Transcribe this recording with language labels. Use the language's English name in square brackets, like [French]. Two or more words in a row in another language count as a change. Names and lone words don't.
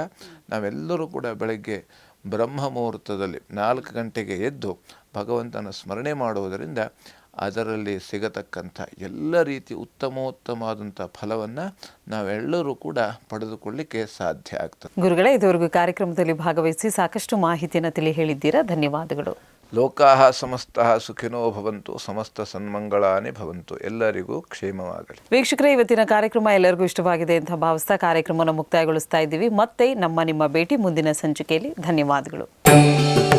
[Kannada] ನಾವೆಲ್ಲರೂ ಕೂಡ ಬೆಳಗ್ಗೆ ಬ್ರಹ್ಮ ಮುಹೂರ್ತದಲ್ಲಿ 4 ಗಂಟೆಗೆ ಎದ್ದು ಭಗವಂತನ ಸ್ಮರಣೆ ಮಾಡುವುದರಿಂದ ಅದರಲ್ಲಿ ಸಿಗತಕ್ಕಂಥ ಎಲ್ಲ ರೀತಿ ಉತ್ತಮೋತ್ತಮವಾದಂಥ ಫಲವನ್ನು ನಾವೆಲ್ಲರೂ ಕೂಡ ಪಡೆದುಕೊಳ್ಳಿಕ್ಕೆ ಸಾಧ್ಯ ಆಗ್ತದೆ. ಗುರುಗಳೇ, ಇದುವರೆಗೂ ಕಾರ್ಯಕ್ರಮದಲ್ಲಿ ಭಾಗವಹಿಸಿ ಸಾಕಷ್ಟು ಮಾಹಿತಿಯನ್ನು ತಿಳಿ ಹೇಳಿದ್ದೀರಾ. ಧನ್ಯವಾದಗಳು. [Sanskrit] ಲೋಕಾಃ ಸಮಸ್ತಃ ಸುಖಿನೋ ಭವಂತು, ಸಮಸ್ತ ಸನ್ಮಂಗಳಾನಿ ಭವಂತು. [Kannada] ಎಲ್ಲರಿಗೂ ಕ್ಷೇಮವಾಗಲಿ. ವೀಕ್ಷಕರೇ, ಇವತ್ತಿನ ಕಾರ್ಯಕ್ರಮ ಎಲ್ಲರಿಗೂ ಇಷ್ಟವಾಗಿದೆ ಅಂತ ಭಾವಿಸ್ತಾ ಕಾರ್ಯಕ್ರಮವನ್ನು ಮುಕ್ತಾಯಗೊಳಿಸ್ತಾ ಇದ್ದೀವಿ. ಮತ್ತೆ ನಿಮ್ಮ ಭೇಟಿ ಮುಂದಿನ ಸಂಚಿಕೆಯಲ್ಲಿ. ಧನ್ಯವಾದಗಳು.